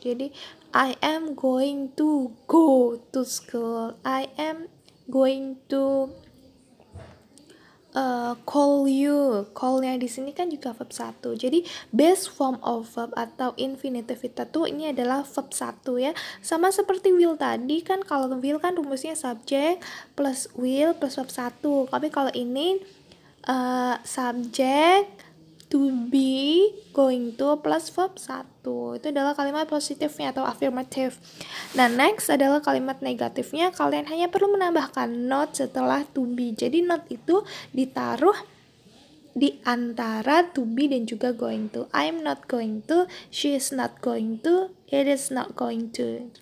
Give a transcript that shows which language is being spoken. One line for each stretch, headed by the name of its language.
Indonesian: Jadi
English: I am going to go to school, I am going to call you.
Indonesian: Call-nya di sini kan juga verb 1. Jadi base form of verb atau infinitive itu ini adalah verb 1 ya. Sama seperti will tadi kan, kalau will kan rumusnya subject plus will plus verb 1. Tapi kalau ini subject to be, going to plus verb 1. Itu adalah kalimat positifnya atau affirmative. Nah, next adalah kalimat negatifnya. Kalian hanya perlu menambahkan not setelah to be. Jadi not itu ditaruh di antara to be dan juga going to.
English: I'm not going to, she is not going to, it is not going to.